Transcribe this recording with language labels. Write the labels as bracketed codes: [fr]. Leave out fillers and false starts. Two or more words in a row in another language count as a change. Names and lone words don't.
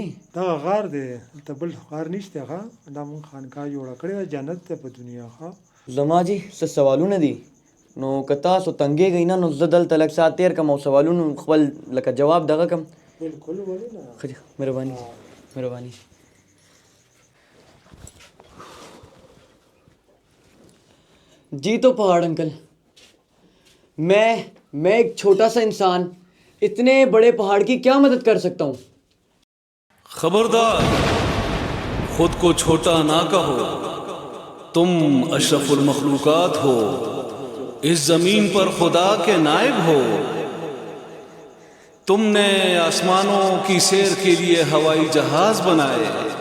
[ps] دا غار دی، دلته بل غار نشته، ښه دا مونږ خانقاه جوړه کړې ده، جنت دی په دنیا. ښه زما جی څه سوالونه دي، نو که تاسو تنګېږئ نه، نو زه دلته لږ ساعت تېر کړم او سوالونو خپل لکه جواب دغه کړم. بالکل ولې نه. ښه جی، مهرباني. [ur] جی تو پہاڑ انکل، میں ایک چھوٹا سا انسان اتنے بڑے پہاڑ کی کیا مدد کر سکتا ہوں؟ خبردار، خود کو چھوٹا نہ کہو، تم اشرف المخلوقات ہو، اس زمین پر خدا کے نائب ہو، تم نے آسمانوں کی سیر کے لیے ہوائی جہاز بنائے،